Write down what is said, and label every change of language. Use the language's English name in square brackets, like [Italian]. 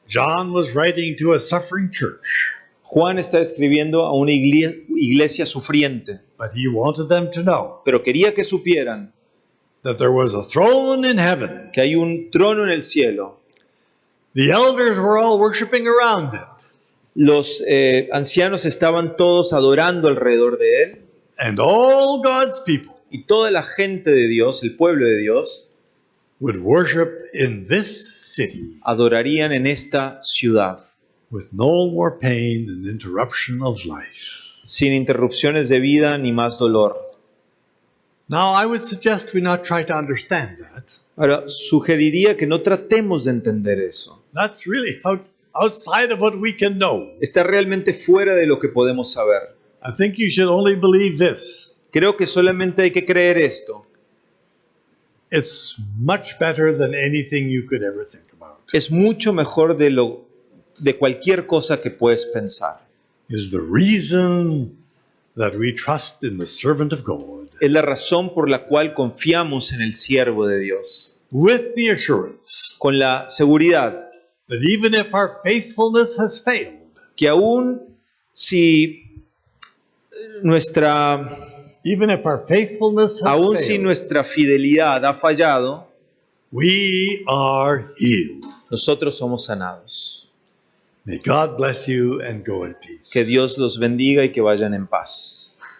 [English] John was writing to a suffering church, [Spanish] Juan está escribiendo a una iglesia sufriente, [English] but he wanted them to know [Spanish] pero quería que supieran [English] that there was a throne in heaven. [Spanish] que hay un trono en el cielo. [English] The elders were all worshiping around it, [Spanish] Los ancianos estaban todos adorando alrededor de él [English] and all God's people [Spanish] y toda la gente de Dios, el pueblo de Dios, [English] would worship in this city [Spanish] adorarían en esta ciudad, [English] with no more pain and interruption of life. [Spanish] sin interrupciones de vida ni más dolor. [English] Now, I would suggest we not try to understand that. [Spanish] Ahora, sugeriría que no tratemos de entender eso. [English] That's really outside of what we can know. [Spanish] Está realmente fuera de lo que podemos saber. [English] I think you should only believe this. [Spanish] Creo que solamente hay que creer esto. [English] It's much better than anything you could ever think about. [Spanish] Es mucho mejor de cualquier cosa que puedes pensar. [English] Is the reason that we trust in the servant of God, [Spanish] Es la razón por la cual confiamos en el siervo de Dios, [English] with the assurance [Spanish] con la seguridad [English] that even if our faithfulness has failed, [Spanish] que aún si nuestra fidelidad ha fallado, [English] we are healed. [Spanish] nosotros somos sanados. [English] May God bless you and go in peace. [Spanish] Que Dios los bendiga y que vayan en paz.